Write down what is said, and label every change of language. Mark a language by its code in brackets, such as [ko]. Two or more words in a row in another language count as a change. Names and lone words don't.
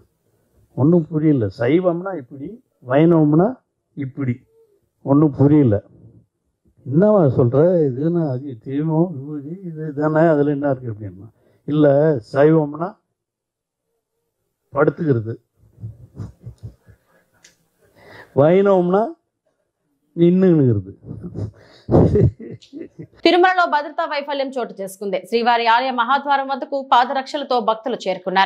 [ta] ஒன்றும் புரியல. சைவம்னா இப்படி வைணவம்னா இப்படி, ஒன்றும் புரியல. என்னவா சொல்கிற, இதுன்னா அது தெய்வம் விபூதி இது தானே, அதில் என்ன இருக்குது அப்படின்னா, இல்லை சைவம்னா படுத்துக்கிறது, வைணவம்னா நின்னுகிறது. [te] తిరుమలలో భద్రతా వైఫల్యం చోటు చేసుకుంది. శ్రీవారి ఆలయ మహాద్వారం వద్దకు పాదరక్షలతో భక్తులు చేరుకున్నారు.